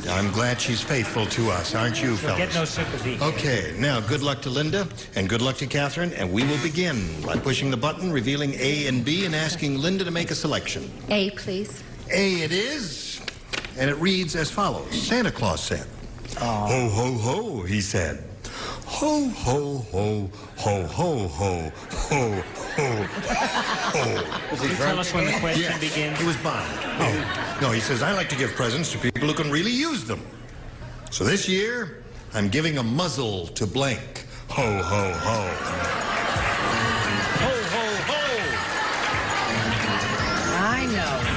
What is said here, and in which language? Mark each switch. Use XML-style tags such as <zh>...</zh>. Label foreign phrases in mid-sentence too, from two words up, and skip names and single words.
<en>I'm glad she's faithful to us, aren't you, fellas? Get no sympathy. Okay, now good luck to Linda, and good luck to Catherine, and we will begin by pushing the button, revealing A and B, and asking Linda to make a selection. A, please. A it is, and it reads as follows. Santa Claus said, ho, ho, ho, he said. Ho, ho, ho, ho, ho, ho, ho, ho, ho. Can you tell us when the question begins? He was bombed. Oh, no, he says, I like to give presents to people who can really use them. So this year, I'm giving a muzzle to blank. Ho, ho, ho. Ho, ho, ho. I know.</en>